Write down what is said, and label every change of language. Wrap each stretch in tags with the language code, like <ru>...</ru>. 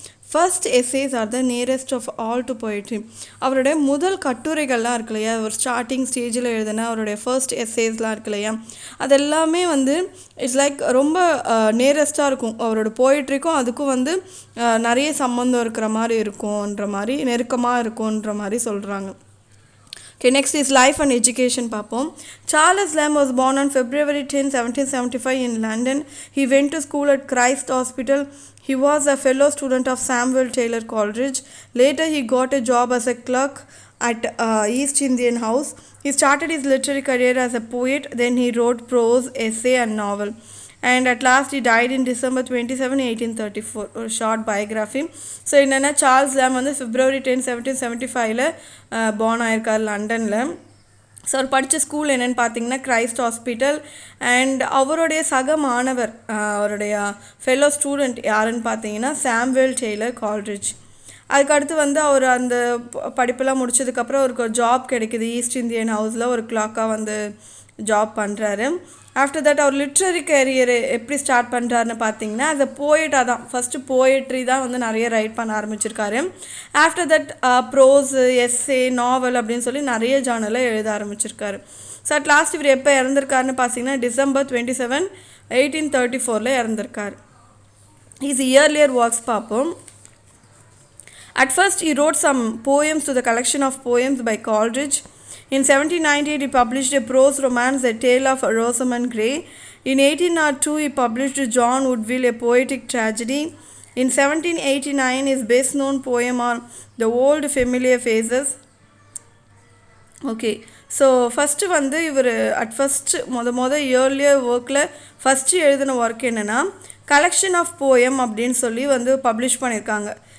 <en>First essays are the nearest of all to poetry.</en> <ta>அவருடைய முதல் கட்டுரைகள்லாம் இருக்கு இல்லையா, ஒரு ஸ்டார்டிங் ஸ்டேஜில் எழுதுனா அவருடைய ஃபர்ஸ்ட் எஸ்ஸேஸ்லாம் இருக்கு இல்லையா, அதெல்லாமே வந்து</ta> <en>it's like</en> <ta>ரொம்ப நியரஸ்ட்டாக இருக்கும். அவரோட போய்ட்ரிக்கும் அதுக்கும் வந்து நிறைய சம்மந்தம் இருக்கிற மாதிரி இருக்கும்ன்ற மாதிரி, நெருக்கமாக இருக்கும்ன்ற மாதிரி சொல்கிறாங்க.</ta> <en>Okay, next is life and education</en> <ta>பார்ப்போம்.</ta> <en>Charles Lamb was born on February 10, 1775 in London. He went to school at Christ Hospital. He was a fellow student of Samuel Taylor Coleridge. Later he got a job as a clerk at East Indian House. He started his literary career as a poet. Then he wrote prose, essay and novel. And at last he died in December 27, 1834.</en> <ta>ஒரு short biography. So என்னென்னா Charles லேம் வந்து February 10, 1775 born ஆயிருக்கார் லண்டனில். So அவர் படித்த school என்னென்னு பார்த்தீங்கன்னா Christ hospital. And அவருடைய சக மாணவர், அவருடைய ஃபெல்லோ ஸ்டூடெண்ட் யாருன்னு பார்த்தீங்கன்னா சாமுவேல் டெய்லர் கால்ரிட்ஜ். அதுக்கடுத்து வந்து அவர் அந்த படிப்பெல்லாம் முடிச்சதுக்கப்புறம் அவருக்கு ஒரு ஜாப் கிடைக்குது ஈஸ்ட் இந்தியன் ஹவுஸில், ஒரு கிளாக்காக வந்து ஜாப் பண்ணுறாரு.</ta> <en>after that</en> <ta>our literary carrier எப்படி ஸ்டார்ட் பண்ணுறாருன்னு பார்த்தீங்கன்னா</ta> <en>as a</en> <ta>போயட்டாக தான், ஃபஸ்ட்டு போயட்ரி தான் வந்து நிறைய ரைட் பண்ண ஆரம்பிச்சிருக்காரு.</ta> <en>after that</en> <ta>ப்ரோஸ், எஸ்ஸே, நாவல் அப்படின்னு சொல்லி நிறைய ஜானலில் எழுத ஆரம்பிச்சிருக்காரு.</ta> <en>so at last</en> <ta>இவர் எப்போ இறந்துருக்காருன்னு பார்த்தீங்கன்னா December 27, 1834 இறந்துருக்கார்.</ta> <en>his earlier works</en> <ta>பார்ப்போம்.</ta> <en>At first he wrote some poems to the collection of poems by Coleridge. In 1798 he published a prose romance, A Tale of Rosamund Grey. In 1802 he published John Woodville, a poetic tragedy. In 1789 his best known poem on The Old Familiar Faces.</en> <ta>Okay, so first வந்து இவர்</ta> <en>at first</en> <ta>earlier ஒர்க்கில் first எழுதின work என்னென்னா collection of poem அப்படின்னு சொல்லி வந்து publish பண்ணியிருக்காங்க.</ta>